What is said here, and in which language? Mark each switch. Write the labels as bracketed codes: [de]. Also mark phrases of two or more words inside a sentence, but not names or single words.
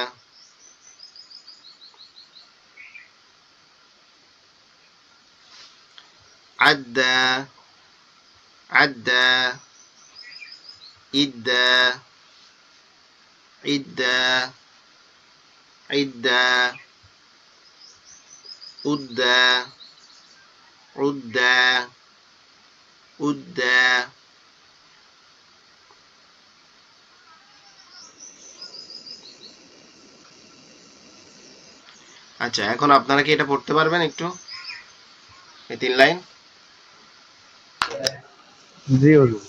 [bn] আদ্দা, আদ্দা, ইদ্দা, ইদ্দা, ইদ্দা উদ্দা উদ্দা উদ্দা। আচ্ছা, এখন আপনারা কি এটা পড়তে পারবেন একটু, এই 3 লাইন? জি হুজুর।